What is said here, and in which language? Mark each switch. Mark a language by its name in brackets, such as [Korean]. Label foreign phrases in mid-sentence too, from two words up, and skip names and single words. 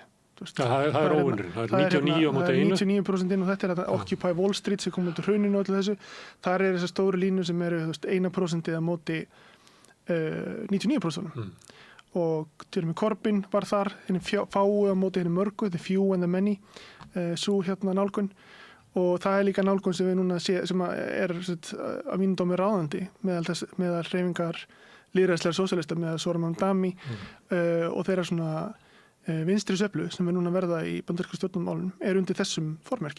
[Icelandic] Það er óvinnurinn, það er 99 á móti 1. Það er 99% og þetta er þetta Occupy Wall Street sem kom út úr hruninu og öllu þessu. Þar er þessar stóru línur sem eru 1% á móti 99%. Og til og með Corbyn var þar, henni fáu á móti henni mörgu, [English] the few and the many, [Icelandic] svo nálgun. Og það er líka nálgun sem við núna sé, sem er að mínum dómi ráðandi meðal hreyfingar lýðræðislegar sósíalista með Zoran Mamdani og þeirra svona vinstri sveiflu sem er núna verða í bandarísku stjórnmálum er undir þessum formerkjum.